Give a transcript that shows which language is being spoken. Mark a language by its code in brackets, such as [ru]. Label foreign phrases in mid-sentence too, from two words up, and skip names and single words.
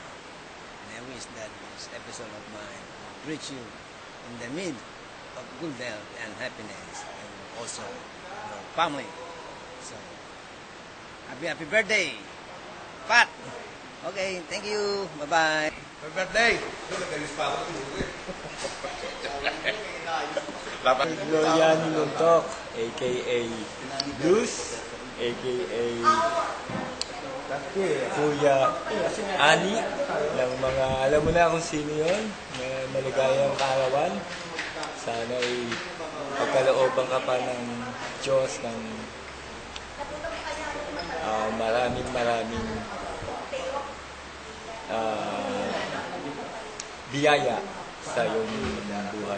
[en] And I wish that this episode of mine will reach you in the mid of good health and happiness, and also your family. So, happy birthday, Pat. Okay, thank you. Bye-bye. Happy birthday! [tl] Nagalis pa ako. Gloriani Luntok, a.k.a. Luz, a.k.a. Kuya Ani, ng mga, alam mo na kung sino yun, maligayang kaarawan. Sana'y pagkalooban ka pa ng Diyos ng maraming biyaya sa iyong buhay.